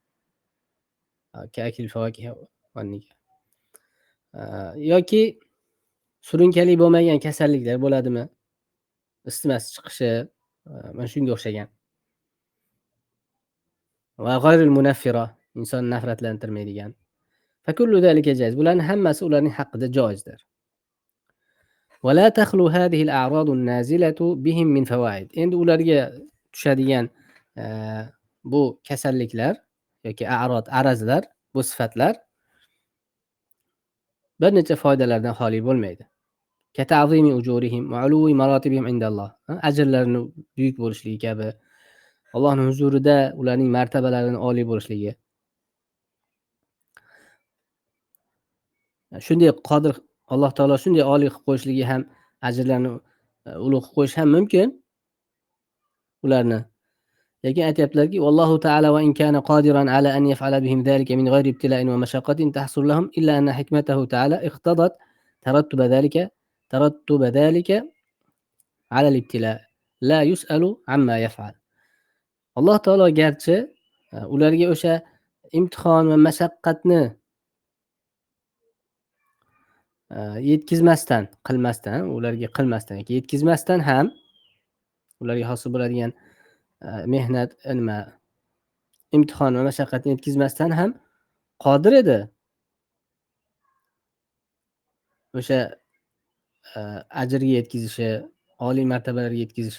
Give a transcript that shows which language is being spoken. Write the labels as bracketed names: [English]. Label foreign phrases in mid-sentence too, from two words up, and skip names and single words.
[Uzbek] Yoki surunkali bo'lmagan kasalliklar bo'ladimi? Isitmasi chiqishi, mana shunga o'xshagan. [Arabic] وغير المنفرة, [Uzbek] insonni nafratlantirmaydigan. [Arabic] فكل ذلك جائز. [Uzbek] Bularning hammasi ularning haqqida joizdir. [Arabic] ولا تخلو هذه الأعراض النازلة بهم من فوائد. [Uzbek] Endi ularga tushadigan bu kasalliklar yoki arazlar, bu sifatlar bir necha foydalardan xoli bo'lmaydi. [Arabic] كتعظيم أجورهم وعلو مراتبهم عند الله. [Uzbek] Ajrlarini buyuk bo'lishligi kabi, Allohning huzurida ularning martabalarining oliy bo'lishligi. Shunday qodir Alloh taolo shunday oliy qilib qo'yishligi ham, ajrlarni ulug' qilib qo'yish ham mumkin ularni. Lekin aytayaptilarki, [Arabic] الله تعالى وإن كان قادرا على أن يفعل بهم ذلك من غير ابتلاء ومشقة تحصل لهم إلا أن حكمته تعالى اقتضت ترتب ذلك على الابتلاء لا يسأل عما يفعل. [Uzbek] Alloh taolo garchi ularga o'sha imtihon va mashaqqatni yetkazmasdan, qilmasdan, ularga qilmasdan yoki yetkazmasdan ham ularga hosil bo'ladigan mehnat, nima, imtihon va mashaqqatni yetkazmasdan ham qodir edi o'sha ajrga yetkazishi, oliy martabalarga yetkazishi.